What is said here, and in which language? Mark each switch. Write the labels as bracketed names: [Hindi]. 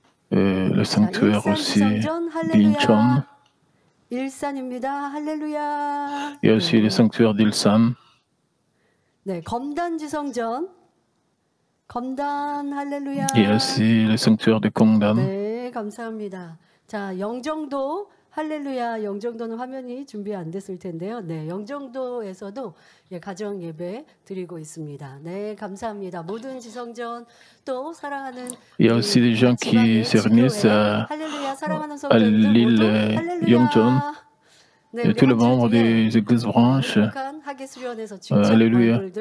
[French] le sanctuaire aussi d'Incheon. [Korean] 일산입니다. 할렐루야. [French] Il y a aussi le sanctuaire d'Ilsan. [Korean] 네, 검단지성전. 검단 할렐루야. [French] Il y a aussi le sanctuaire de Gongdan. [Korean] 네, 감사합니다. 자, 영정도 할렐루야. 영정도는 화면이 준비 안 됐을 텐데요. 네, 영정도에서도 가정 예배 드리고 있습니다. 네, 감사합니다. 모든 지성전 또 사랑하는 [French] Il y a aussi des gens qui se réunissent à l'île Yongcheon. et tous les membres des églises branches. Alléluia.